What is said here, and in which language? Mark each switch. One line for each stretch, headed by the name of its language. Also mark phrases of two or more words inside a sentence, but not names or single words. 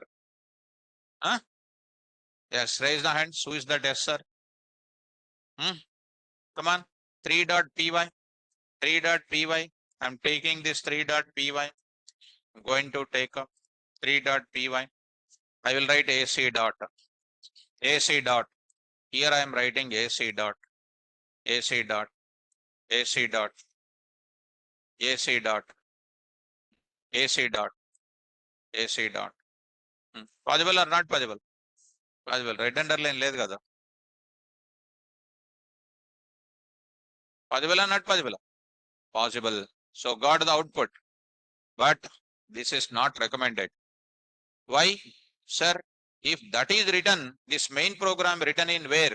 English: Huh? Yes, raise the hands. Who is that? Yes, sir. Come on. 3.py. 3.py. I'm taking this 3.py. I'm going to take up 3.py. I will write AC dot. AC dot. Here I am writing AC dot. AC dot. AC dot. AC dot. AC dot. AC dot. Possible or not possible? Possible. Right underline
Telugu: లేదు కదా.
English: Possible or not possible? Possible. So got the output. But this is not recommended. Why? Sir, if that is written, this main program written in where?